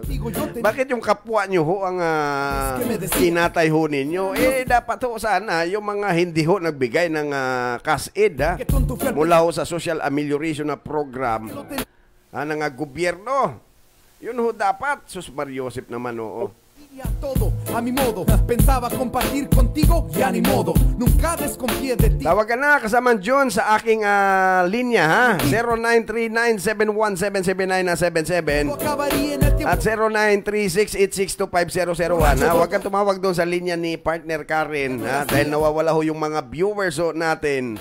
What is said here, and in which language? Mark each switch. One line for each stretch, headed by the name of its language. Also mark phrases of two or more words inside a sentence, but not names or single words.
Filipino: Bakit yung kapwa nyo ho ang kinatay ho ninyo? Dapat ho sana yung mga hindi ho nagbigay ng cash aid ha. Mula ho sa
English: social amelioration
Filipino: na program ng gobyerno. Yun ho dapat, Sus Mariosep naman oo.
Spanish: Todo a mi modo. Pensaba compartir contigo, ya ni modo. Nunca desconfié de ti.
Filipino: Tawagan na kasamang John sa aking linya ha. 0939-717-7977 at 0936-862-5001 ha. Huwag kang tumawag doon sa linya ni partner Karen ha. Dahil nawawala ho yung mga viewers ho natin.